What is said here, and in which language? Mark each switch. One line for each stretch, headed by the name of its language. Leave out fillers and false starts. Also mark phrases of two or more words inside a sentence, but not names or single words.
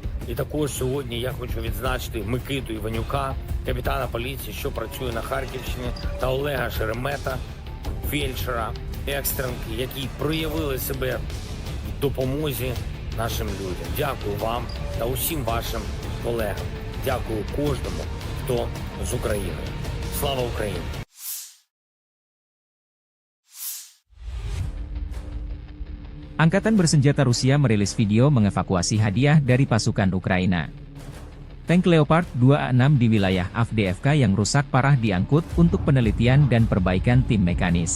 Ukrainian: І також сьогодні я хочу відзначити Микиту Іванюка, капітана поліції, що працює на Харківщині, та Олега Шеремета, фельдшера, екстренки, які проявили себе в допомозі нашим людям. Дякую вам та усім вашим колегам. Дякую кожному, хто з України. Слава Україні!
Indonesian: Angkatan Bersenjata Rusia merilis video mengevakuasi hadiah dari pasukan Ukraina. Tank Leopard 2A6 di wilayah AfDFK yang rusak parah diangkut untuk penelitian dan perbaikan tim mekanis.